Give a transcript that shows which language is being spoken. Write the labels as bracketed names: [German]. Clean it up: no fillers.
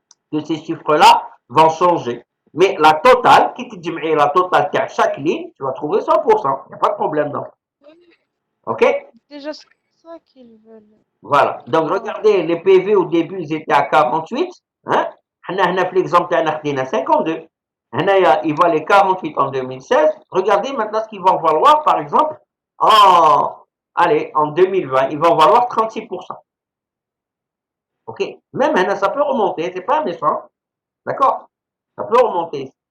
[French] que ces chiffres-là vont changer. Mais la totale, qui te dit la totale à chaque ligne, tu vas trouver 100%. Il n'y a pas de problème, non. Oui. OK? Déjà, c'est ça qu'ils veulent Voilà. Donc, avoir. regardez, les PV au début, ils étaient à 48. Hein? [Arabic] هنا في l'exemple تاعنا خدينا 52. [French] هنايا il valait 48 en 2016. Regardez maintenant ce qu'ils vont valoir, par exemple, allez, en 2020, ils vont valoir 36%. OK? Même هنا, ça peut remonter, c'est pas méchant. D'accord? Ça peut remonter.